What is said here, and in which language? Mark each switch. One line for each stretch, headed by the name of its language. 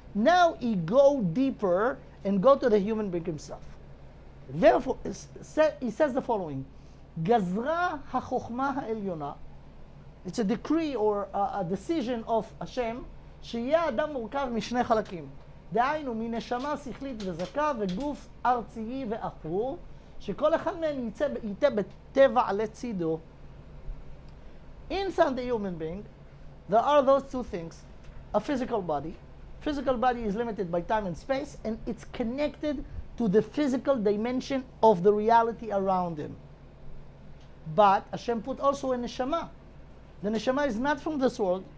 English: Now he go deeper and go to the human being himself. Therefore, he says the following,
Hebrew: גזרה החוכמה העליונה,
English: it's a decree or a decision of Hashem,
Hebrew: שיהיה אדם מורכב משני חלקים. דהיינו, מנשמה שכלית וזכה וגוף ארצי ואפור, שכל אחד מהם ייתה בטבע עלי צידו.
English: Inside the human being, there are those two things. A physical body. Physical body is limited by time and space, and it's connected to the physical dimension of the reality around him. But Hashem put also a neshama. The neshama is not from this world.